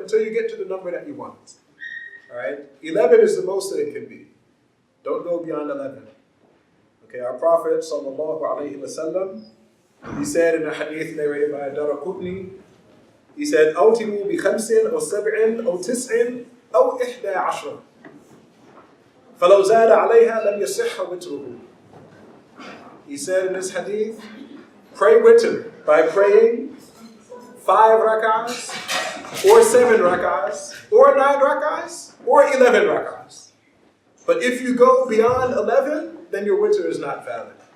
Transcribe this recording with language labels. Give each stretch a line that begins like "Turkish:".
English: until you get to the number that you want. All right? 11 is the most that it can be. Don't go beyond 11. Okay, our Prophet sallallahu alaihi wasallam, he said in a hadith narrated by Daraqutni, he said,
Arabic: "Awtimu bi khamsin aw sab'in aw tis'in aw 11. فلو زاد عليها لم يصح وتره."
English: He said in this hadith, pray witr by praying 5 rak'ahs, or 7 rak'ahs, or 9 rak'ahs, or 11 rak'ahs. But if you go beyond 11, then your witr is not valid.